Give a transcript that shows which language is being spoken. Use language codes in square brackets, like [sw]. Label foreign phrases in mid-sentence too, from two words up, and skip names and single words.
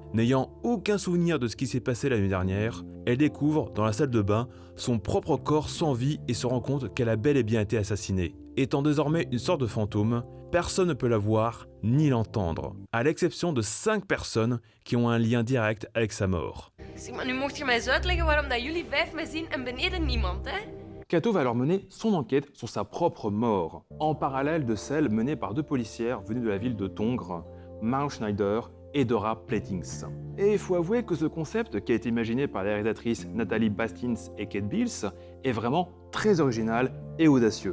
[fr] N'ayant aucun souvenir de ce qui s'est passé la nuit dernière, elle découvre dans la salle de bain son propre corps sans vie et se rend compte qu'elle a bel et bien été assassinée. Étant désormais une sorte de fantôme, personne ne peut la voir ni l'entendre, à l'exception de 5 personnes qui ont un lien direct avec sa mort. [nl] Zeg maar, nu mocht je mij eens uitleggen waarom dat jullie 5 mij zien en beneden niemand, hè? [fr] Cato va alors mener son enquête sur sa propre mort, en parallèle de celle menée par 2 policières venues de la ville de Tongres, Marion Schneider et Dora Plettings. Et il faut avouer que ce concept, qui a été imaginé par les réalisatrices Nathalie Bastins et Kate Beals, est vraiment très original et audacieux.